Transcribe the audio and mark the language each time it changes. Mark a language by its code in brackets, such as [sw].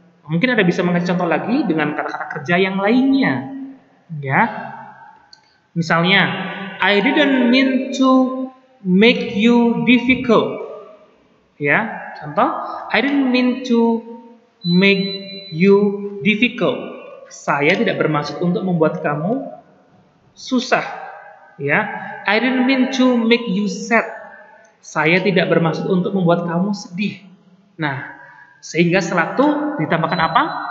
[id] Mungkin Anda bisa mengasih contoh lagi dengan kata-kata kerja yang lainnya. Ya. Misalnya, [en] I didn't mean to make you difficult. [id] Ya, contoh, [en] I didn't mean to make you difficult. [id] Saya tidak bermaksud untuk membuat kamu susah. [en] Ya, I didn't mean to make you sad. [id] Saya tidak bermaksud untuk membuat kamu sedih. Nah, sehingga setelah itu ditambahkan apa?